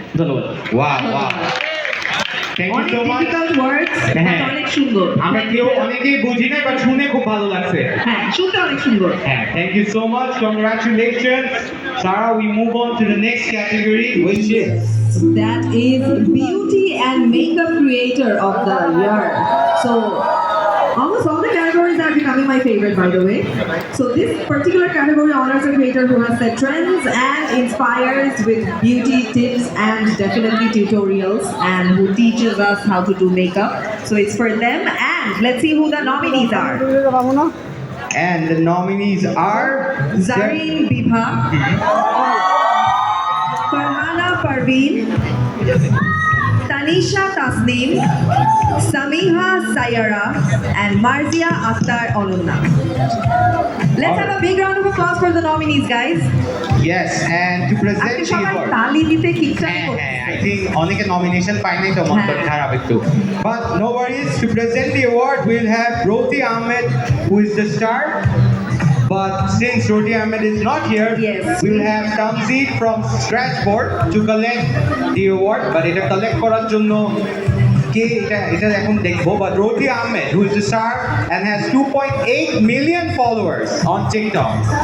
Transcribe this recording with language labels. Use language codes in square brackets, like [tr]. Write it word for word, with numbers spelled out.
[bn] ধন্যবাদ। [en] Wow wow thank you so much. Difficult words [bn] হ্যাঁ। But অনেক সুন্দর। আমরা কেউ অনেকেই বুঝি না বা শুনে খুব ভালো লাগছে। হ্যাঁ শুনতে অনেক সুন্দর। [en] হ্যাঁ, thank you so much, congratulations Sara. We move on to the next category which is that is beauty and makeup creator of the year. So almost all the categories are becoming my favorite, by the way. So this particular category honors a creator who has set trends and inspires with beauty tips and definitely tutorials, and who teaches us how to do makeup. So it's for them, and let's see who the nominees are. and the nominees are Zareen Bibha, Farhana Parveen, Tanisha Tasneem, Samiha Sayara, and Marzia Akhtar Oluna. Let's have a big round of applause for the nominees, guys. Yes, and to [bn] আজকে [en] present the [bn] সবাই [en] award. [bn] তালি দিতে কিচ্ছা হ্যাঁ, হ্যাঁ, [en] I think [bn] অনেকে nomination পায়নি তো মন হ্যাঁ। খারাপ একটু। [en] But no worries, to present the award we'll have Roti Ahmed, who is the star. But since Roti Ahmed is not here, Yes. we'll have Tamzid from Strasbourg to collect the award. [bn] But এটা collect করার জন্য কে এটা এটা এখন দেখবো। [en] But Roti Ahmed, who is the star and has two point eight million followers on TikTok.